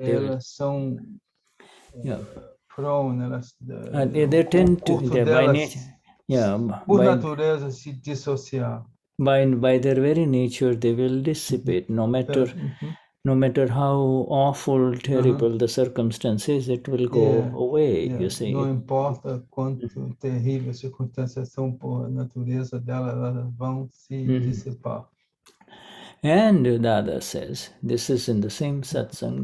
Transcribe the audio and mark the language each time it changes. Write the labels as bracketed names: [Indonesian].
[Portuguese] Elas são prone, elas [English] they tend to by nature. [Portuguese] Por natureza se dissociar. [English] By their very nature, they will dissipate. No matter how awful, terrible the circumstances, it will go away. You see. [Portuguese] Não importa quanto terrível as circunstâncias são, por natureza delas, elas vão se dissipar. [English] And Dada says, this is in the same satsang.